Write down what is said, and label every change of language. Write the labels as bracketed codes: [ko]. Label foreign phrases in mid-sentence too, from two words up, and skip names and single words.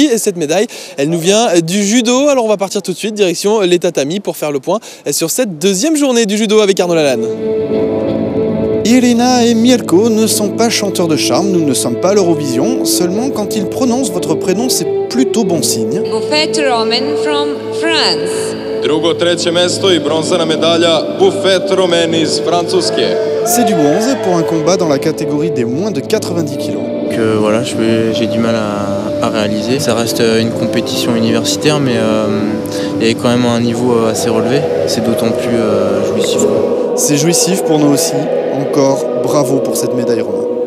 [fr] Et cette médaille, elle nous vient du judo. Alors on va partir tout de suite direction les tatamis pour faire le point sur cette deuxième journée du judo avec Arnaud Lalanne. Irina et Mirko ne sont pas chanteurs de charme, nous ne sommes pas à l'Eurovision. Seulement quand ils prononcent votre prénom, c'est plutôt bon signe. [en] Buffet Roman from France. [sr] Drugo, treće mesto i bronzana medalja Buffet Roman iz Francuske. [fr] C'est du bronze pour un combat dans la catégorie des moins de 90 kg. Que voilà, j'ai du mal à réaliser. Ça reste une compétition universitaire, mais il y a quand même un niveau assez relevé. C'est d'autant plus jouissif. C'est jouissif pour nous aussi. Encore bravo pour cette médaille, Romain.